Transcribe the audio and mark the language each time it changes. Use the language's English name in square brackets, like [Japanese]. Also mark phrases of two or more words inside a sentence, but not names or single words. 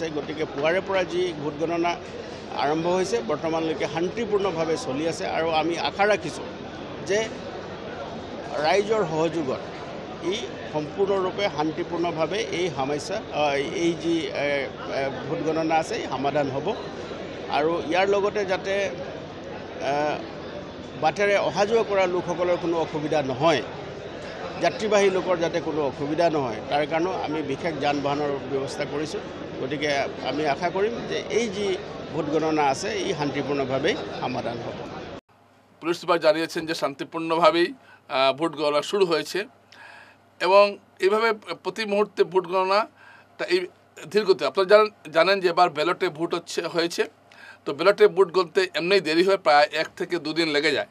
[Assamese] গতিকে পুৱাৰে পৰা যি ভোট গণনা আৰম্ভ হৈছে বৰ্তমানলৈকে শান্তিপূৰ্ণভাৱে চলি আছে আৰু আমি আশা ৰাখিছোঁ যে ৰাইজৰ সহযোগত ই সম্পূৰ্ণৰূপে শান্তিপূৰ্ণভাৱে এই যি ভোট গণনা আছে সমাধান হ'ব আৰু ইয়াৰ লগতে যাতে বাটেৰে অহা যোৱা কৰা লোকসকলৰ কোনো অসুবিধা নহয়, যাত্ৰীবাহী লোকৰ যাতে কোনো অসুবিধা নহয় তাৰ কাৰণেও আমি বিশেষ যান বাহনৰ ব্যৱস্থা কৰিছোঁ। গতিকে আমি আশা কৰিম যে এই যি ভোট গণনা আছে এই শান্তিপূৰ্ণভাৱে সমাধান হ'ব। [Bangla] পুলিশ সুপার জানিয়েছেন যে শান্তিপূর্ণভাবেই ভোট গণনা শুরু হয়েছে এবং এইভাবে প্রতি মুহূর্তে ভোট গণনাটা এই ধীরগতি। আপনারা জানেন যে এবার ব্যালটে ভোট হয়েছে, তো ব্যালটে ভোট গণতে এমনিই দেরি হয়, প্রায় 1 থেকে 2 দিন লেগে যায়।